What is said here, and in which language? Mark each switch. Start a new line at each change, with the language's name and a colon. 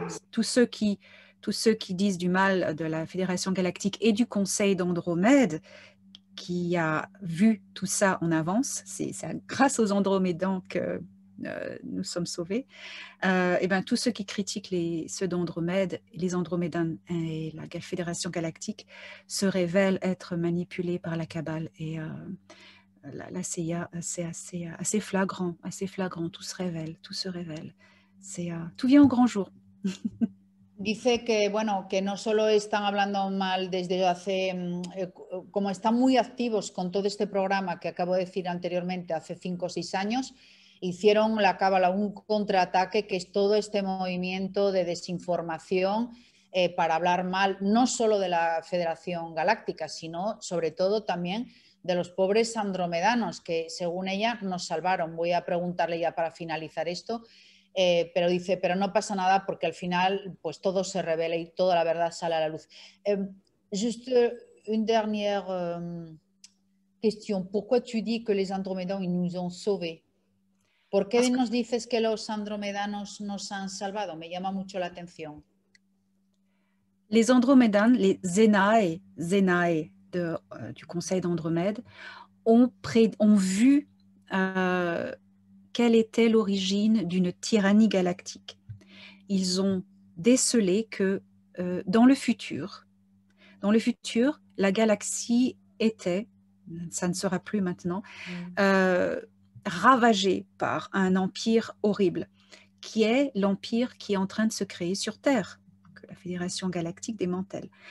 French: Tous ceux qui disent du mal de la Fédération galactique et du Conseil d'Andromède, qui a vu tout ça en avance, c'est grâce aux Andromédans que nous sommes sauvés, et ben, tous ceux qui critiquent ceux d'Andromède, les Andromédains et la Fédération galactique se révèlent être manipulés par la Kabbale. Et la CIA, c'est assez flagrant, tout se révèle, tout vient au grand jour.
Spanish: Dice que, bueno, que no solo están hablando mal desde hace, como están muy activos con todo este programa que acabo de decir anteriormente, hace 5 o 6 años, hicieron la Cábala un contraataque, que es todo este movimiento de desinformación para hablar mal, no solo de la Federación Galáctica, sino sobre todo también de los pobres andromedanos, que según ella nos salvaron. Voy a preguntarle ya para finalizar esto. Pero dice, pero no pasa nada porque al final pues todo se revela y toda la verdad sale a la luz.
French: Juste une dernière question. Pourquoi tu dis que les andromédans ils nous ont sauvés?
Spanish: ¿Por qué nos dices que los andromedanos nos han salvado? Me llama mucho la atención.
French: Les Andromédanes, les Zenae du Conseil d'Andromède, ont vu quelle était l'origine d'une tyrannie galactique. Ils ont décelé que dans le futur, la galaxie était, ça ne sera plus maintenant, ravagée par un empire horrible, qui est l'empire qui est en train de se créer sur Terre, que la Fédération galactique démantèle.